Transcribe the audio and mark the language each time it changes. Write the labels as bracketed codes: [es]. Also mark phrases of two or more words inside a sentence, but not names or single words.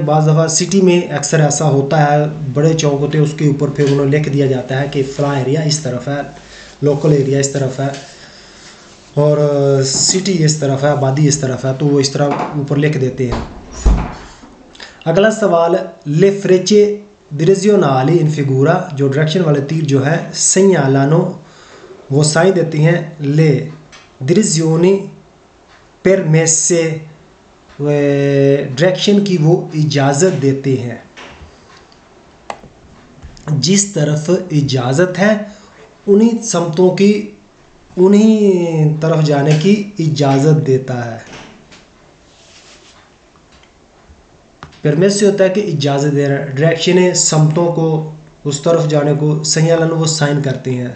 [ur] بعض دفعہ سٹی میں اکثر ایسا ہوتا ہے، بڑے چوک ہوتے ہیں، اس کے اوپر پھر انہیں لکھ دیا جاتا ہے کہ فلاں ایریا اس طرف ہے, [en] local area [ur] اس طرف ہے، اور سٹی اس طرف ہے، آبادی اس طرف ہے، تو وہ اس طرح اوپر لکھ دیتے ہیں. اگلا سوال, [it] ले frecce direzionali in figura, [ur] جو ڈائریکشن والے تیر جو ہے, segnalano, وہ سائن دیتی ہیں, [it] le direzioni permesse, [ur] ڈائریکشن کی وہ اجازت دیتے ہیں، جس طرف اجازت ہے انہی سمتوں کی، انہی طرف جانے کی اجازت دیتا ہے. پرمیس سے ہوتا ہے کہ اجازت دے رہا ہے، ڈائریکشن ہے سمتوں کو اس طرف جانے کو، segnalano وہ سائن کرتے ہیں.